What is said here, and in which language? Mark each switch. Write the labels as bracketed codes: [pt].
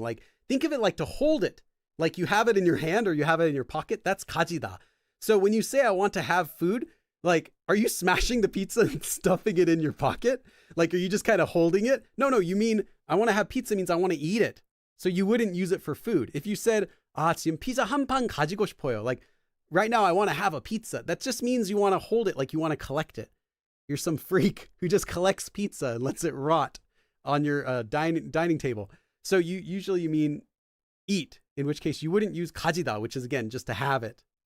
[en] Like, think of it like to hold it. Like you have it in your hand or you have it in your pocket. That's 가지다. So when you say I want to have food, like, are you smashing the pizza and stuffing it in your pocket? Like, are you just kind of holding it? No, you mean I want to have pizza means I want to eat it. So you wouldn't use it for food. If you said, [ko] 지금 피자 한 판 가지고 싶어요. [en] Like, right now I want to have a pizza. That just means you want to hold it like you want to collect it. You're some freak who just collects pizza and lets it rot on your dining table. So you mean eat, in which case you wouldn't use 가지다, which is again just to have it.